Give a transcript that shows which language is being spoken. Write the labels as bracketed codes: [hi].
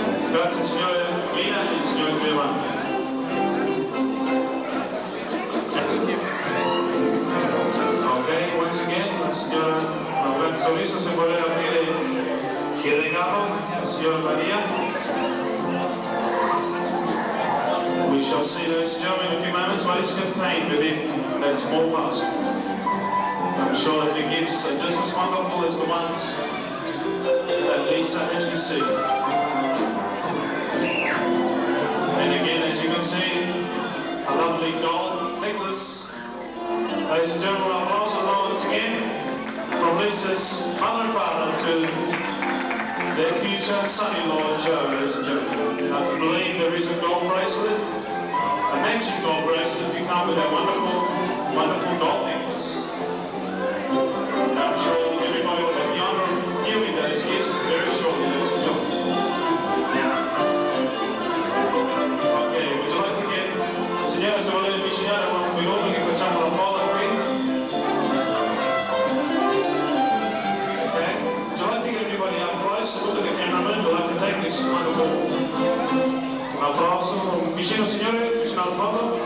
[it] Grazie signore Lena e signor Giovanni. Ok, [en] once again, [it] la signora Roberto Soliso se vuole aprire il regalo, la signora Maria. [en] We shall see, ladies and gentlemen, in a few moments what is contained within that small parcel. I'm sure that the gifts are just as wonderful as the ones that Lisa has received. And again, as you can see, a lovely gold necklace. Ladies and gentlemen, our applause once again from Lisa's mother and father to their future son-in-law, Joe, ladies and gentlemen. I believe there is a gold bracelet, a matching gold bracelet to come with that wonderful, wonderful gold necklace. And I'm sure everybody will have the honour of viewing those gifts very shortly, ladies and gentlemen. [it] Okay, [en] would you like to get, [it] signora, se volete avvicinare un minuto che facciamo la foto qui? [en] Okay, would you like to get everybody up close? Look at the cameraman, we'd like to take this wonderful applause from [it] vicino signore, vicino al foto.